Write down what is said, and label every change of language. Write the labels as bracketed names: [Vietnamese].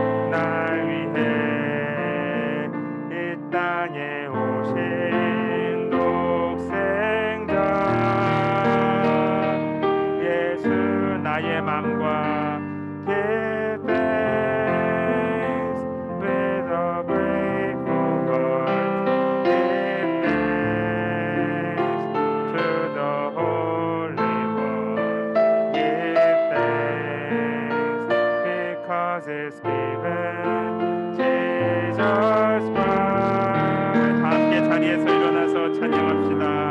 [Korean] 날 위해 이 땅에 오신 독생자 예수, 나의 맘과 [English] give thanks with a grateful heart. Give thanks to the Holy One. Give thanks because it's given Jesus Christ. [Korean] 다 함께 자리에서 일어나서 찬양합시다.